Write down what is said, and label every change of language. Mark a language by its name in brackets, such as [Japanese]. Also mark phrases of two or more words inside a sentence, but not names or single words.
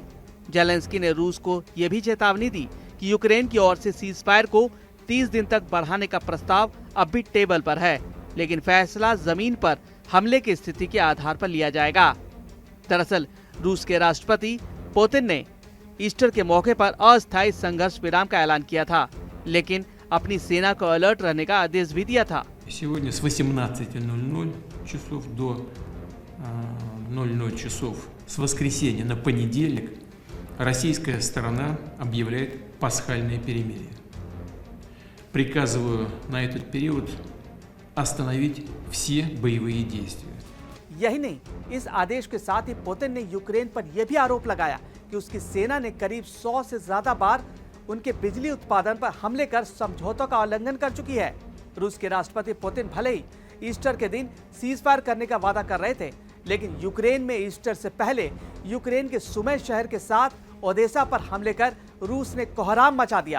[Hindi] जेलेंस्की ने रूस को यह भी चेतावनी दी कि यूक्रेन की ओर से [English] cease fire [Hindi] को 30 दिन तक बढ़ाने का प्रस्ताव अब भी टेबल पर है, लेकिन फैसला जमीन पर हमले की स्थिति के आधार पर लिया जाएगा। दरअसल रूस के राष्ट्रपति पुतिन ने ईस्टर के मौके पर अस्थायी संघर्ष विराम का ऐलान किया था, लेकिन अपनी सेना को अलर्ट रहने का आदेश भी दिया था। [Russian] Сегодня с 18:00 часов до 00 часов с воскресенья на понедельник российская сторона объявляет пасхальное перемирие. Приказываю на этот период остановить все боевые действия. [Hindi] यही नहीं, इस आदेश के साथ ही पुतिन ने यूक्रेन पर यह भी आरोप लगाया कि उसकी सेना ने करीब 100 से ज्यादा बार उनके बिजली उत्पादन पर हमले कर समझौतों का उल्लंघन कर चुकी है। रूस के राष्ट्रपति पुतिन भले ही ईस्टर के दिन [English] cease fire [Hindi] करने का वादा कर रहे थे, लेकिन यूक्रेन में ईस्टर से पहले यूक्रेन के सुमे शहर के साथ ओडेसा पर हमले कर रूस ने कोहराम मचा दिया।